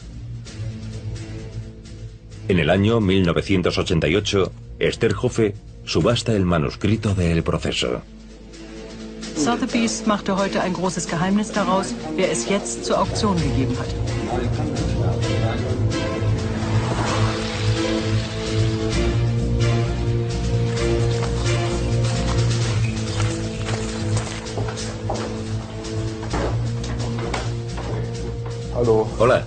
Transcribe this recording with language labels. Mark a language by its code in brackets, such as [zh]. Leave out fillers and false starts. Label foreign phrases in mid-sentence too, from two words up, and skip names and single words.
[es] En el año 1988, Esther Hoffe subasta el manuscrito de El Proceso. [de] Sotheby's machte heute ein großes Geheimnis daraus, wer es jetzt zur Auktion gegeben hat. [es] Hola.